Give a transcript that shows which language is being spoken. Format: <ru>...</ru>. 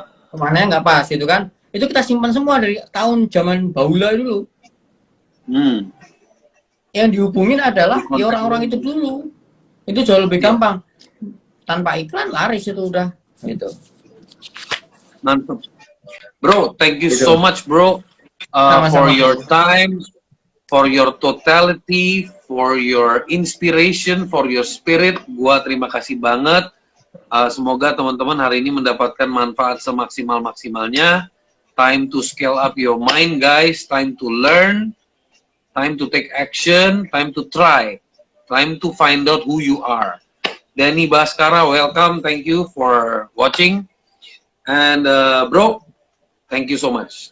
<id>Kemana nggak pas itu kan? Itu kita simpan semua dari tahun zaman Baula dulu. Yang dihubungin adalah orang-orang itu dulu. Itu jauh lebih gampang. Tanpa iklan laris itu udah gitu. Mantap.</id> <en>Bro, thank you so much bro for your time, for your totality, for your inspiration, for your spirit.</en> <id>Gua terima kasih banget. Semoga teman-teman hari ini mendapatkan manfaat semaksimal-maksimalnya.</id> <en>Time to scale up your mind guys, time to learn, time to take action, time to try, time to find out who you are. Danny Baskara, welcome. Thank you for watching. And bro, thank you so much.</en>